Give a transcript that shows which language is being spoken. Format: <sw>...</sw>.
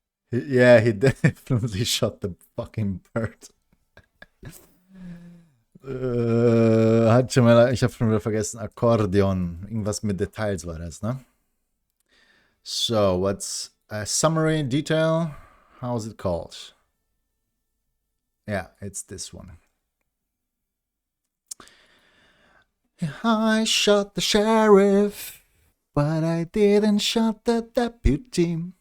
<en>Yeah, he definitely shot the fucking bird.</en> <de>Ich habe schon wieder vergessen, Akkordeon. Irgendwas mit Details war das, ne?</de> <en>So, what's a summary detail? How is it called? Yeah, it's this one. I shot the sheriff, but I didn't shot the deputy.</en>